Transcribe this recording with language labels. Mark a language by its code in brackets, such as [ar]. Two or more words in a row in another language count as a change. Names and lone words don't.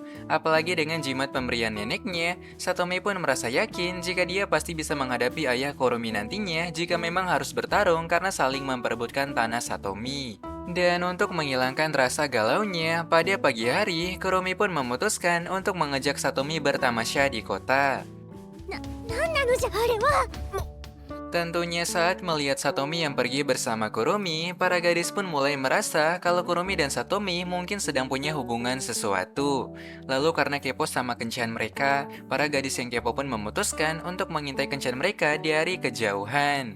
[id] Apalagi dengan jimat pemberian neneknya, Satomi pun merasa yakin jika dia pasti bisa menghadapi ayah Kurumi nantinya jika memang harus bertarung karena saling memperebutkan tanah Satomi. Dan untuk menghilangkan rasa galaunya, pada pagi hari, Kurumi pun memutuskan untuk mengajak Satomi bertamasya di kota. [ja] なんなのじゃあれは。 [id] Tentunya saat melihat Satomi yang pergi bersama Kurumi, para gadis pun mulai merasa kalau Kurumi dan Satomi mungkin sedang punya hubungan sesuatu. Lalu karena kepo sama kencan mereka, para gadis yang kepo pun memutuskan untuk mengintai kencan mereka dari kejauhan.